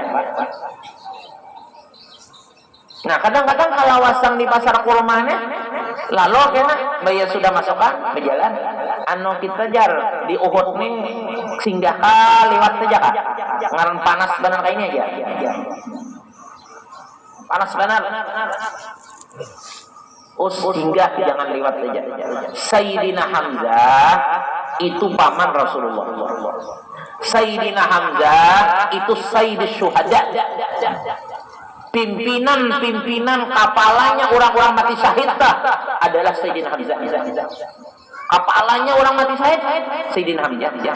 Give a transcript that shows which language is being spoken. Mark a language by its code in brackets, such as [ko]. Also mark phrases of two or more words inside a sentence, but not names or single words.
[bjn] Nah kadang-kadang kalau wasang di pasar kurmanya lalu kena bayar sudah masukkan berjalan anu kita jar di Uhud nih singgah lewat saja kak ngaran panas benar kayak ini aja panas benar singgah jangan lewat saja. [id] Sayyidina Hamzah itu paman Rasulullah. Sayyidina Hamzah itu [ar] سيد الشهداء, [id] pimpinan kapalanya orang-orang mati syahid adalah Sayyidina Hamzah. Kapalanya orang mati syahid Sayyidina Hamzah.